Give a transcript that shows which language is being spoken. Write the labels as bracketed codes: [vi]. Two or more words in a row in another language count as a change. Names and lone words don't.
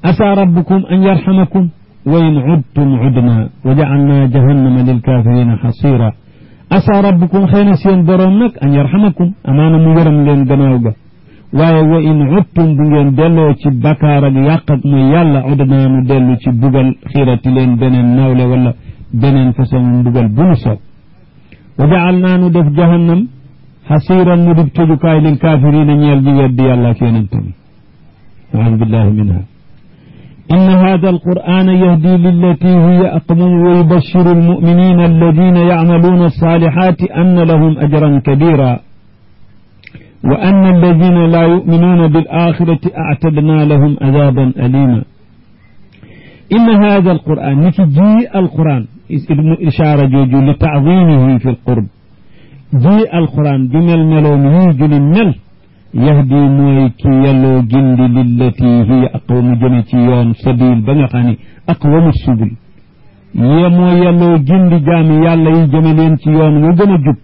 [ar] عسى ربكم أن يرحمكم وإن عدتم عدنا وجعلنا جهنم للكافرين حصيرا عسى ربكم [wo] xëy na seen boroom nag [ar] أن يرحمكم [wo] amaana mu yërëm leen gannaaw ga waaye [ar] وإن عدتم [wo] bu ngeen delloo ci bakkaar ak yàq ak muy yàlla udna nu dellu ci bugal xiirati leen beneen nawle wala beneen façon mbugal bu nu soob [ar] وجعلنا [wo] nu def [ar] جهنم حصيرا [wo] mu dib tëjukaay [ar] للكافرين [wo] ñeel ji weddi yàlla ak yonentam [ar] أعوذ بالله منها إن هذا القرآن يهدي للتي هي أقوم ويبشر المؤمنين الذين يعملون الصالحات أن لهم أجرا كبيرا وأن الذين لا يؤمنون بالآخرة أعتدنا لهم عذابا أليما إن هذا القرآن [wo] niki ji [ar] القرآن اسم إشارة [wo] jooju [ar] لتعظيمه في القرب [wo] ji alquran ju mel meloon yii ju ni mel yahdi mooy ki yelloo gindi [ar] للتي هي أقوم [wo] jëme ci yoon sabil ba nga xam ne [ar] أقوم السبل [wo] yee mooy yelloo gindi jaami yàlla yi jëme leen ci yoon wa gën a jub